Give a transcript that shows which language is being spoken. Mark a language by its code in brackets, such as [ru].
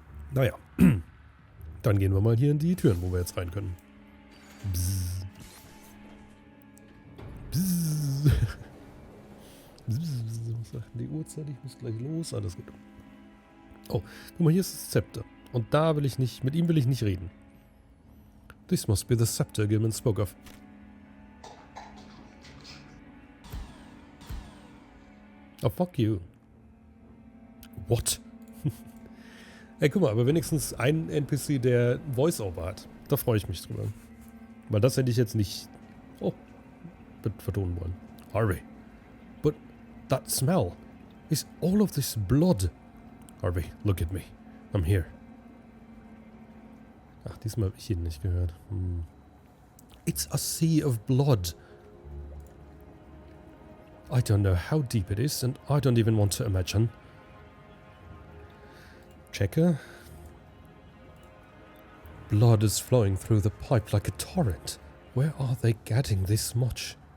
[de] Naja. Dann gehen wir mal hier in die Türen, wo wir jetzt rein können. Bzzz. Bzzz. Bzzz. Was sagt denn die Uhrzeit? Ich muss gleich los. Alles gut. Oh, guck mal, hier ist das Zepter. Und da will ich nicht, mit ihm will ich nicht reden. [en] This must be the scepter Gilman spoke of. Oh, fuck you. [de] What? Ey, guck mal, aber wenigstens ein NPC, der Voice-Over hat. Da freue ich mich drüber. Weil das hätte ich jetzt nicht vertonen wollen. [en] Harvey. But that smell. Is all of this blood? Harvey, look at me. I'm here. [de] Ach, diesmal habe ich ihn nicht gehört. [en] It's a sea of blood. I don't know how deep it is, and I don't even want to imagine. [de] Checke. [en] Blood is flowing through the pipe like a torrent. Where are they getting this much?